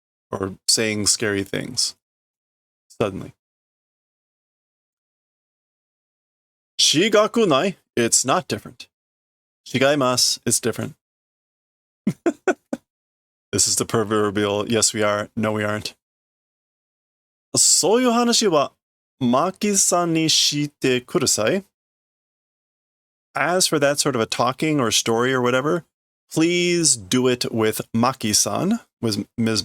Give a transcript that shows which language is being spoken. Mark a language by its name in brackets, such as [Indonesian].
[English] Or saying scary things. Suddenly. [Japanese] Shigaku nai, [English] it's not different. [Japanese] Shigaimasu, [English] it's different. This is the proverbial, yes we are, no we aren't. [Japanese] そういう話はマキさんにしてください. [English] As for that sort of a talking or story or whatever, please do it with Maki-san, with Ms.